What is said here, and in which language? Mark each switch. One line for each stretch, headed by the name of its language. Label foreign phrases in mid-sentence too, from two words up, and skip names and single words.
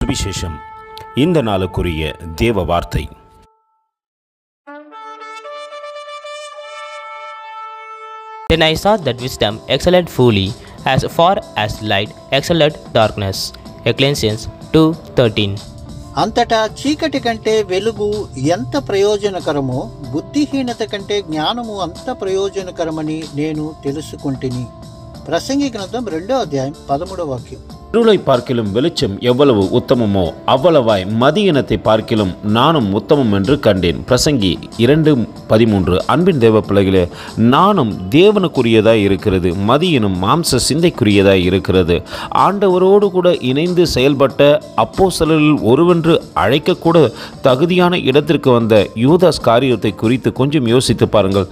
Tamil: சுவிசேஷம். இந்த நாளுக்குரிய தேவ வார்த்தை.
English: Then I saw that wisdom excelled fully, as far as light excelled darkness. Ecclesiastes 2:13.
Telugu: అంతటా చీకటి కంటే వెలుగు ఎంత ప్రయోజనకరమో, బుద్ధిహీనత కంటే జ్ఞానము అంత ప్రయోజనకరమని నేను తెలుసుకుంటుని. ప్రసంగి గ్రంథం 2వ అధ్యాయం 13వ వాక్యం.
Tamil: இருளை பார்க்கிலும் வெளிச்சம் எவ்வளவு உத்தமமோ அவ்வளவாய் மதியினத்தை பார்க்கிலும் நானும் உத்தமம் என்று கண்டேன். பிரசங்கி 2:13. அன்பின் தேவ பிள்ளைகளே, நானும் தேவனுக்குரியதாய் இருக்கிறது, மதியினும் மாம்ச சிந்தைக்குரியதாய் இருக்கிறது. ஆண்டவரோடு கூட இணைந்து செயல்பட்ட அப்போஸ்தலரில் ஒருவென்று அழைக்கக்கூட தகுதியான இடத்திற்கு வந்த யூதாஸ் காரியத்தை குறித்து கொஞ்சம் யோசித்து பாருங்கள்.